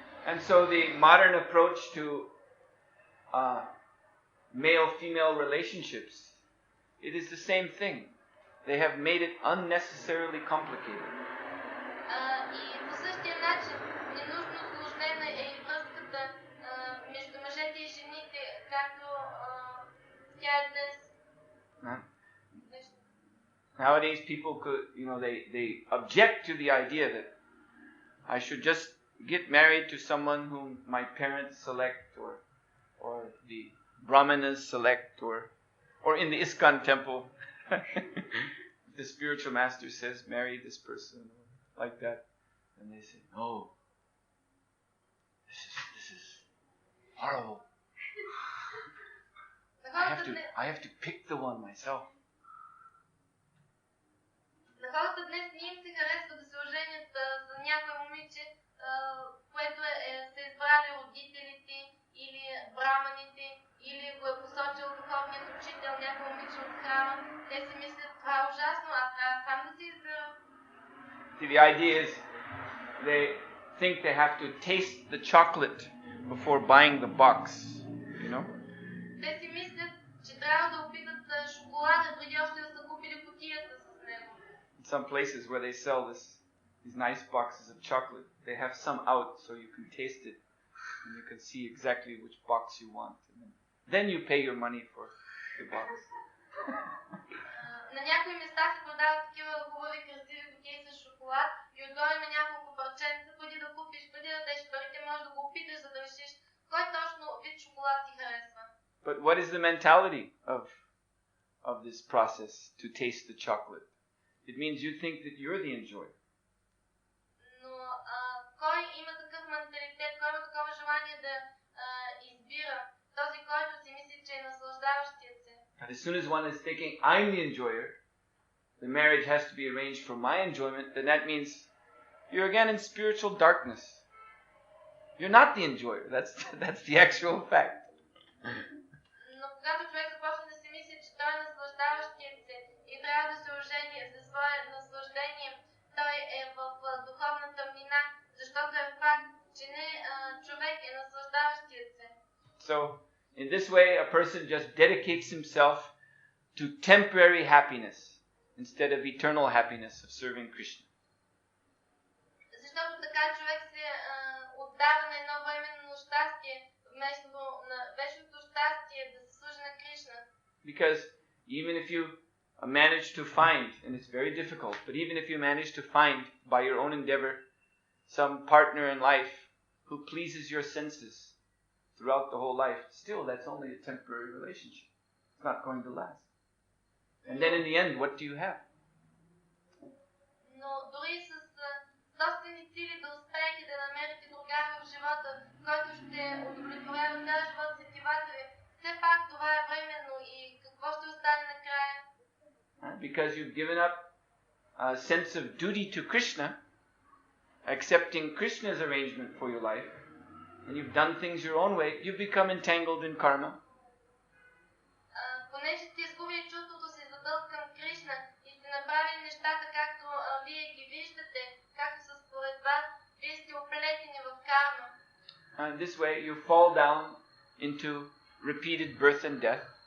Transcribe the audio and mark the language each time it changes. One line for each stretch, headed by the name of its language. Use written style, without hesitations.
English: And so the modern approach to male-female relationships, it is the same thing. They have made it unnecessarily complicated.
Bulgarian: И по същия начин, ненужно усложнена е и връзката между мъжете и жените, както тя е днес.
English: Nowadays people could, they object to the idea that I should just get married to someone whom my parents select or the brahmanas select or in the ISKCON temple the spiritual master says marry this person like that, and they say no, this is horrible. I have to pick the one myself.
Bulgarian: На хората днес не им се харесва да се оженят за някое момиче, което са избрали родителите или браманите, или го е посочил духовният учител, някой момиче от храма. Те си мислят, това е ужасно, аз трябва сам да си избера.
English: See, the idea is they think they have to taste the chocolate before buying the box, you know?
Bulgarian: Те си мислят, че трябва да опитат шоколада преди още да са купили кутията с него.
English: Some places where they sell these nice boxes of chocolate, they have some out so you can taste it and you can see exactly which box you want. And then you pay your money for the box.
Bulgarian: На някои места се продават такива хубави, красиви кутии с шоколад и отгоре има няколко парченца. Преди да купиш, преди да дадеш парите, можеш да го опиташ, за да решиш кой точно вид шоколад ти харесва.
English: But what is the mentality of this process to taste the chocolate? It means you think that you're the enjoyer.
Bulgarian: Но кой има такъв менталитет, кой има такова желание да избира? Този, който си мисли, че е наслаждаващият се.
English: And as soon as one is thinking, I'm the enjoyer, the marriage has to be arranged for my enjoyment, then that means you're again in spiritual darkness. You're not the enjoyer. That's the actual fact.
Bulgarian: Но когато човек започне да си мисли, че той е наслаждаващият се и трябва да се ожени за свое наслаждение, той е в духовна тъмнина, защото е факт, че не човек е наслаждаващият се.
English: So, in this way, a person just dedicates himself to temporary happiness instead of eternal happiness of serving Krishna.
Bulgarian: Защото така човек се отдава на едно временно щастие, вместо на вечното щастие да се служи на Кришна.
English: Because even if you manage to find, and it's very difficult, but even if you manage to find by your own endeavor some partner in life who pleases your senses throughout the whole life, still that's only a temporary relationship. It's not going to last. And then in the end, what do you have?
Bulgarian: Но дори с собствени сили да успеете да намерите другар в живота, който ще удовлетворява цял живот сетивата ви, все пак това е временно и какво ще остане накрая?
English: Because you've given up a sense of duty to Krishna, accepting Krishna's arrangement for your life, and you've done things your own way, you've become entangled in karma.
Bulgarian: Понеже сте изгубили чувството си за дълг към Кришна и сте направили нещата както вие ги виждате, както са според вас, вие сте оплетени в карма.
English: And this way you fall down into repeated birth and death.